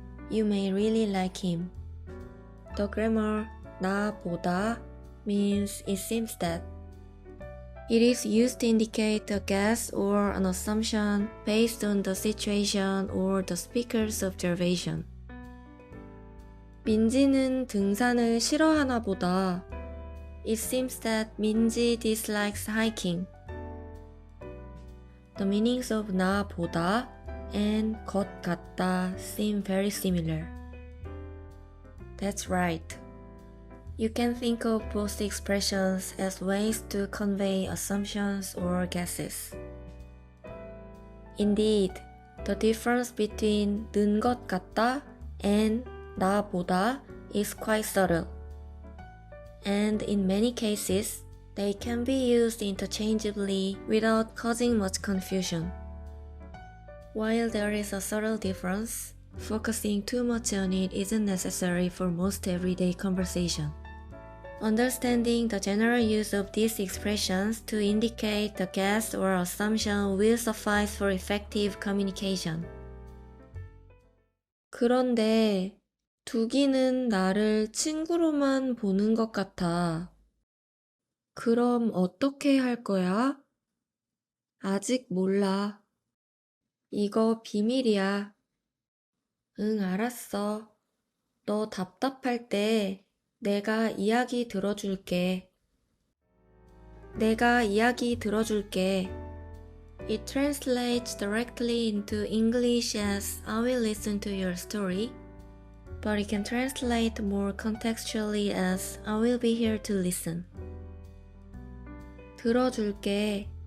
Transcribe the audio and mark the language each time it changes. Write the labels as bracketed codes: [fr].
[en] You may really like him. The grammar 나 보다 means it seems that. It is used to indicate a guess or an assumption based on the situation or the speaker's observation. [ko] 민지는 등산을 싫어하나 보다. [en] It seems that 민지 dislikes hiking. The meanings of 나 보다 and 것 같다 seem very similar. That's right. You can think of both expressions as ways to convey assumptions or guesses. Indeed, the difference between 는 것 같다 and 나보다 is quite subtle. And in many cases, they can be used interchangeably without causing much confusion. While there is a subtle difference, focusing too much on it isn't necessary for most everyday conversation. Understanding the general use of these expressions to indicate the guess or assumption will suffice for effective communication. [ko] 그런데 두기는 나를 친구로만 보는 것 같아. 그럼 어떻게 할 거야? 아직 몰라. 이거 비밀이야. 응, 알았어. 너 답답할 때 내가 이야기 들어줄게. 내가 이야기 들어줄게. [en] It translates directly into English as I will listen to your story, but it can translate more contextually as I will be here to listen. [ko] 들어줄게.